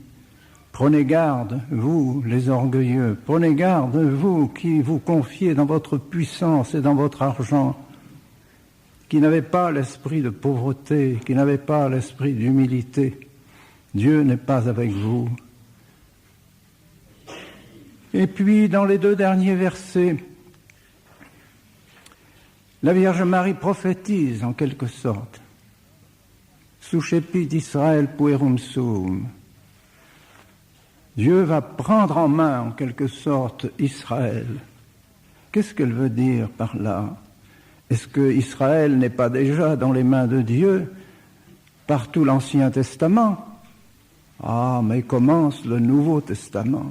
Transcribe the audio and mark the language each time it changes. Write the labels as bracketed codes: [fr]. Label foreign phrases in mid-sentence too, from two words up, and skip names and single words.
[fr] Prenez garde, vous, les orgueilleux, prenez garde, vous qui vous confiez dans votre puissance et dans votre argent, qui n'avez pas l'esprit de pauvreté, qui n'avez pas l'esprit d'humilité. Dieu n'est pas avec vous. Et puis, dans les 2 derniers versets, la Vierge Marie prophétise en quelque sorte. [la] Suscepit d'Israël puerum suum. [fr] Dieu va prendre en main en quelque sorte Israël. Qu'est-ce qu'elle veut dire par là? Est-ce que Israël n'est pas déjà dans les mains de Dieu par tout l'Ancien Testament? Ah, mais commence le Nouveau Testament.